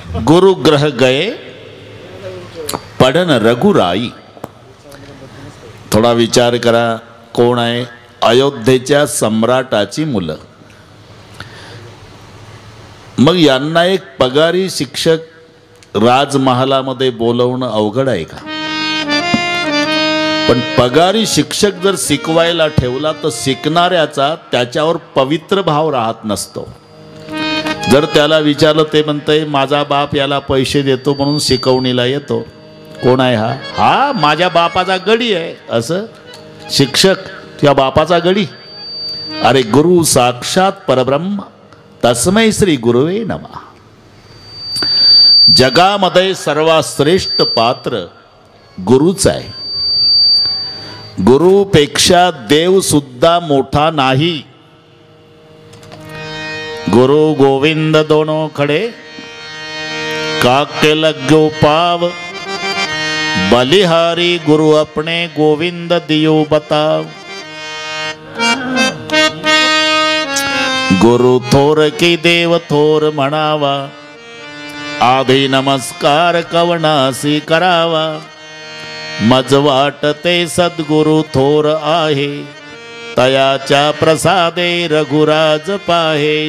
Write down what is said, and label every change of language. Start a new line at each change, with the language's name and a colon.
Hindi: गुरु ग्रह गए पढ़न रघुराई.
Marathi: थोडा विचार करा, कोण आहे? अयोध्येच्या सम्राटाची मुलं. मग यांना एक पगारी शिक्षक राजमहालामध्ये बोलवणं अवघड आहे का? पण पगारी शिक्षक जर शिकवायला ठेवला तर शिकणाऱ्याचा त्याच्यावर पवित्र भाव राहत नसतो. जर त्याला विचारलं ते म्हणतंय माझा बाप याला पैसे देतो म्हणून शिकवणीला येतो. कोण आहे हा? हा माझ्या बापाचा गडी आहे. असं शिक्षक त्या बापाचा गडी?
Sanskrit: अरे गुरु साक्षात परब्रह्म, तस्मै श्री गुरुवे नमः.
Marathi: जगामध्ये सर्वात श्रेष्ठ पात्र गुरुच आहे. गुरुपेक्षा देव सुद्धा मोठा नाही.
Hindi: गुरु गोविंद दोनों खड़े, काके लग्यो पाव, बलिहारी गुरु अपने गोविंद दियो बताव.
Marathi: गुरु थोर की देव थोर म्हणावा, आधी नमस्कार कवनासी करावा. मज वाटते सद्गुरु थोर आहे, तयाच्या प्रसादे रघुराज पाहे.